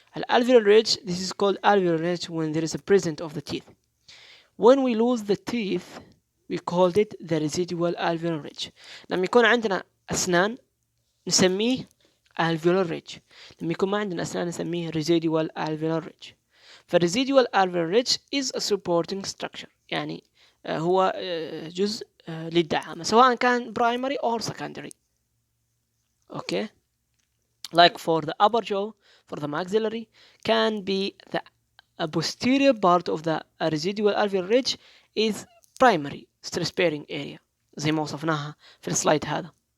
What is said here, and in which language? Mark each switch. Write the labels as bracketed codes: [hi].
[en] alveolar ridge, this is called alveolar ridge when there is a presence of the teeth. When we lose the teeth we called it the residual alveolar ridge. [ar] لما يكون عندنا أسنان نسميه alveolar ridge، لما يكون ما عندنا أسنان نسميه residual alveolar ridge. [en] فالresidual alveolar ridge is a supporting structure، [ar] يعني هو جزء للدعامة سواء كان [en] primary or secondary. okay, like for the upper jaw, for the maxillary can be the posterior part of the residual alveolar ridge is primary stress bearing area [ar] زي ما وصفناها في السلايد هذا.